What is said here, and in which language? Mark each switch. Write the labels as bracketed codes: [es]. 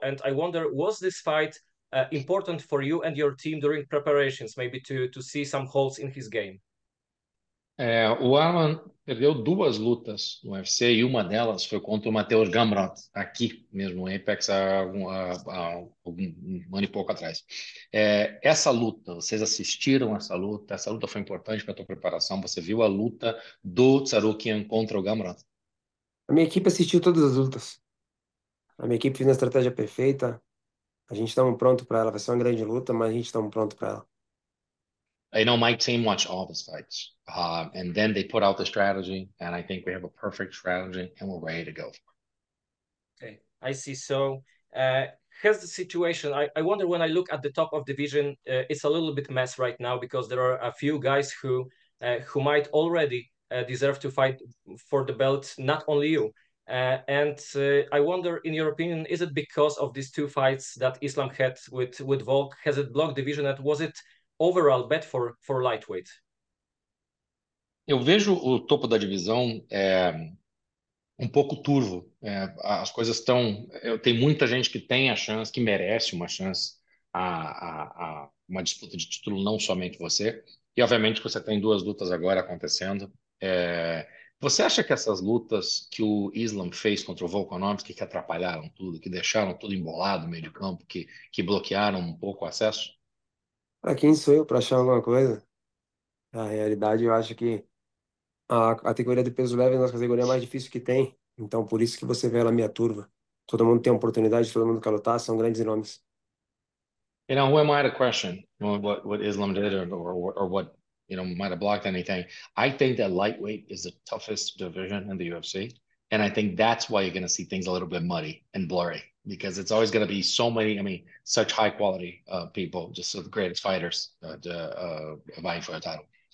[en] And I wonder, was this fight important for you and your team during preparations, maybe to see some holes in his game? [pt] O Arman perdeu 2 lutas no UFC e uma delas foi contra o Mateusz Gamrot, aqui mesmo, no Apex, há um ano e pouco atrás. Essa luta, vocês assistiram essa luta? Essa luta foi importante para a tua preparação? Você viu a luta do Carukjanem contra o Gamrot? A minha equipe assistiu todas as lutas. A minha equipe fez uma estratégia perfeita. A gente estamos pronto para ela. Vai ser uma grande luta, mas a gente estamos pronto para ela. [en] I know my team watched all the fights, and then they put out the strategy, and I think we have a perfect strategy, and we're ready to go. Okay, I see. So, here's the situation. I wonder, when I look at the top of division, it's a little bit mess right now because there are a few guys who might already deserve to fight for the belt, not only you. And I wonder, in your opinion, is it because of these 2 fights that Islam had with Volk? Has it blocked division? And was it overall bad for lightweight? [pt] Eu vejo o topo da divisão um pouco turvo. As coisas estão... Tem muita gente que tem a chance, que merece uma chance a uma disputa de título, não somente você. E, obviamente, você tem 2 lutas agora acontecendo. Você acha que essas lutas que o Islam fez contra o Volkanovski, que atrapalharam tudo, que deixaram tudo embolado no meio de campo, que bloquearam um pouco o acesso? Para quem sou eu para achar alguma coisa? Na realidade, eu acho que a categoria do peso leve é uma das categorias mais difíceis que tem. Então, por isso que você vê lá minha turva. Todo mundo tem oportunidade, todo mundo quer lutar, são grandes nomes. [en] You know, who am I to question what Islam did or what, you know, might have blocked anything? I think that lightweight is the toughest division in the UFC. And I think that's why you're going to see things a little bit muddy and blurry because it's always going to be so many, I mean, such high quality people, just the greatest fighters vying for a title.